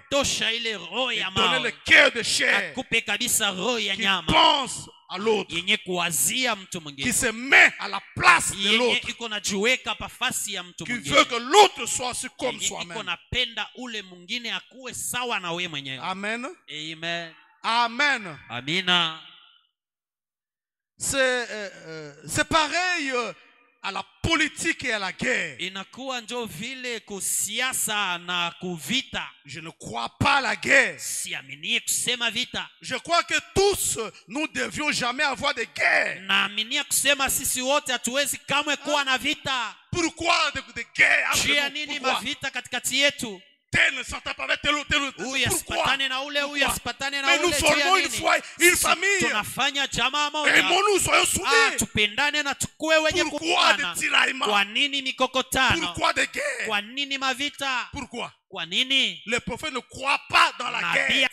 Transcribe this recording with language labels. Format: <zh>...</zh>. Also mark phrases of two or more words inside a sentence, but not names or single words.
<fr>Et donner le cœur de chair. Qui pense à l'autre, qui se met à la place de l'autre, qui veut que l'autre soit comme soi-même. Amen. Amen.</fr> <sw>Amina.</sw> <fr>C'est pareil à la politique et à la guerre.</fr> <sw>Inakuwa njo vile kusiasa na kuvita.</sw> <fr>Je ne crois pas à la guerre.</fr> <sw>Siaminie kusema vita.</sw> <fr>Je crois que tous nous devions jamais avoir de guerre.</fr> <sw>Naaminia kusema sisi wote hatuwezi kamwe kuwa na vita.</sw> <fr>Pourquoi de guerre?</fr> <sw>Jia nini mavita katikati yetu?</sw> <fr>Tel ne s'entend pas avec tel ou tel. Pourquoi? Mais nous formons une foi, une famille. Et nous soyons soudés. Pourquoi des tiraillements? Pourquoi des guerres? Pourquoi? Le prophète ne croit pas dans la guerre.</fr>